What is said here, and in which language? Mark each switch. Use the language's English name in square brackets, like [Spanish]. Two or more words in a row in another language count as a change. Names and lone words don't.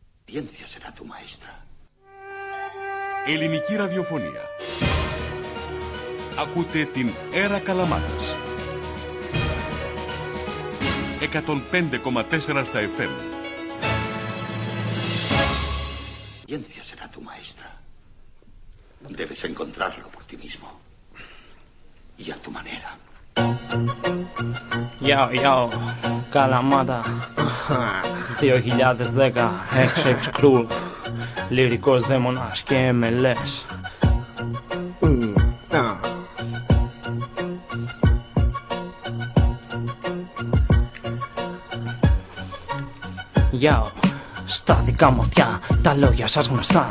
[Spanish] Ciencia será tu maestra. [Greek] Ελληνική ραδιοφωνία. Ακούτε την Έρα Καλαμάτας. 105,4 στα FM. [Spanish] Ciencia será tu maestra. Debes encontrarlo por ti mismo. Y a tu manera. [Greek] Yo, Καλαμάτα 2010, XX Crew, λυρικός δαίμονας και MLS. Yo, στα δικά μου αυτιά, τα λόγια σας γνωστά.